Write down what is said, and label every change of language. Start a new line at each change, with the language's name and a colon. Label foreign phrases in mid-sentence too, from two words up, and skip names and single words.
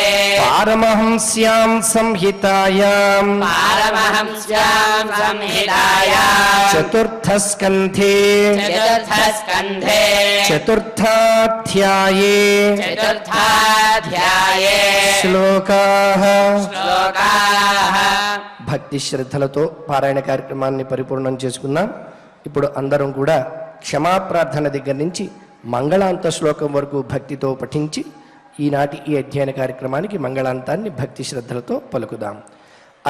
Sanskrit: पारमहंस्यां संहितायां पारमहंस्यां संहितायां चतुर्थस्कन्धे चतुर्थस्कन्धे चतुर्थाध्याये चतुर्थाध्याये శ్లోకాః श्लोकाः
Telugu: భక్తి శ్రద్ధలతో పారాయణ కార్యక్రమాన్ని పరిపూర్ణం చేసుకుందాం. ఇప్పుడు అందరం కూడా క్షమాప్రార్థన దగ్గర నుంచి మంగళాంత శ్లోకం వరకు భక్తితో పఠించి ఈనాటి ఈ అధ్యయన కార్యక్రమానికి మంగళాంతాన్ని భక్తి శ్రద్ధలతో పలుకుదాం.